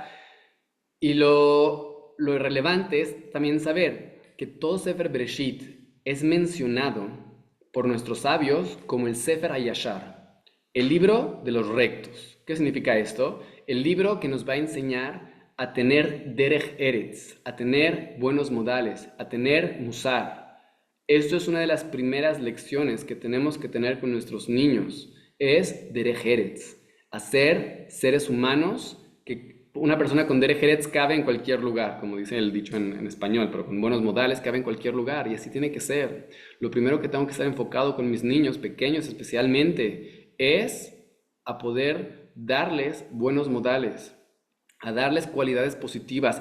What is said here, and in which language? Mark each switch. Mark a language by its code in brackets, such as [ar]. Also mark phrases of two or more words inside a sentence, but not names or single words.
[es] Y lo irrelevante es también saber que todo Sefer Bereshit es mencionado por nuestros sabios como el Sefer HaYashar, el libro de los rectos. ¿Qué significa esto? El libro que nos va a enseñar a tener [he] דרך ארץ, [es] a tener buenos modales, a tener Musar. Esto es una de las primeras lecciones que tenemos que tener con nuestros niños, es [he] דרך ארץ, [es] hacer seres humanos que una persona con [he] דרך ארץ [es] cabe en cualquier lugar, como dice el dicho en español, pero con buenos modales cabe en cualquier lugar y así tiene que ser. Lo primero que tengo que estar enfocado con mis niños pequeños especialmente es a poder darles buenos modales, a darles cualidades positivas.